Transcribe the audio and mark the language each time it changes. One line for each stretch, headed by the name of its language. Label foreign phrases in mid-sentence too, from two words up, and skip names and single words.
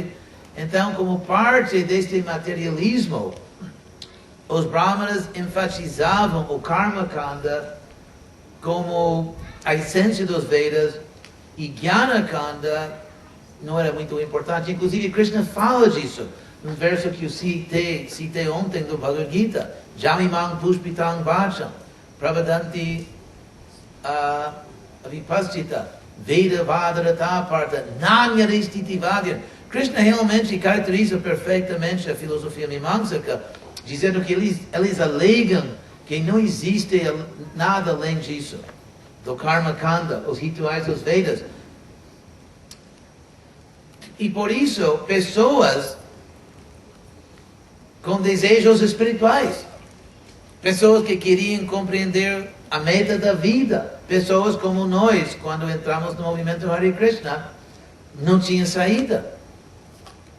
Portuguese: Então, como parte deste materialismo, os brahmanas enfatizavam o
Sanskrit: Karma Kanda
Portuguese: como a essência dos Vedas, e
Sanskrit: Jnana Kanda
Portuguese: não era muito importante. Inclusive, Krishna fala disso num verso que eu citei ontem do Bhagavad Gita:
Sanskrit: Jamimang Pushpitang Vacham Pravadanti Vipaschita Veda Vadarata Parta Nanyaristiti Vadyan.
Portuguese: Krishna realmente caracteriza perfeitamente a filosofia mimamsaka, dizendo que eles alegam que não existe nada além disso, do
Sanskrit: Karma Kanda,
Portuguese: os rituais dos Vedas. E por isso, pessoas com desejos espirituais, pessoas que queriam compreender a meta da vida, pessoas como nós, quando entramos no movimento Hare Krishna, não tinha saída.